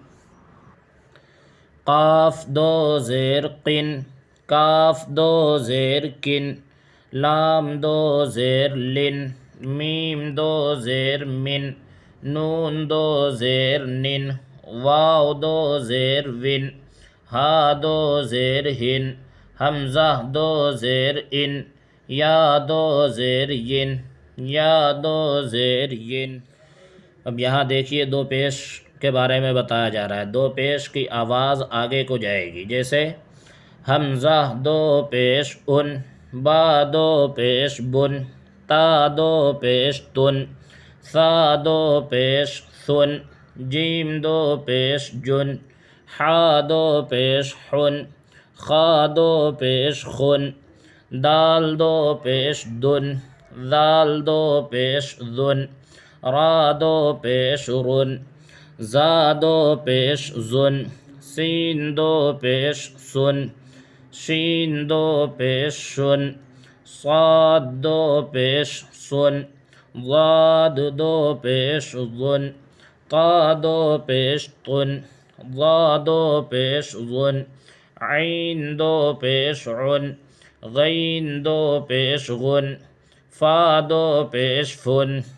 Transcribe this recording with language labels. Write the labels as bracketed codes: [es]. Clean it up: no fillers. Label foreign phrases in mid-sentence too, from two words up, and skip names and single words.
[ur] قاف دو زیر قن، کاف دو زیر کن، لام دو زیر لن، میم دو زیر من، نون دو زیر نن، واو دو زیر ون، ہا دو زیر ہن، حمزہ دو زیر ان، یا دو زیر ین، یا دو زیر ین۔ اب یہاں دیکھیے دو پیش کے بارے میں بتایا جا رہا ہے۔ دو پیش کی آواز آگے کو جائے گی، جیسے حمزہ دو پیش ان، با دو پیش بن، تا دو پیش تن، ثا دو پیش ثن، جیم دو پیش جن، حا دو پیش حن، خا دو پیش خن، دال دو پیش دن، ذال دو پیش ذن، را دو پیش رن، زا دو پیش زن، سین دو پیش سن، شین دو پیش شن، صاد دو پیش سن، ضاد دو پیش ظن، طا دو پیش طن، ضا دو پیش ظن، عین دو پیش عن، غین دو پیش غن، فا دو پیش فن،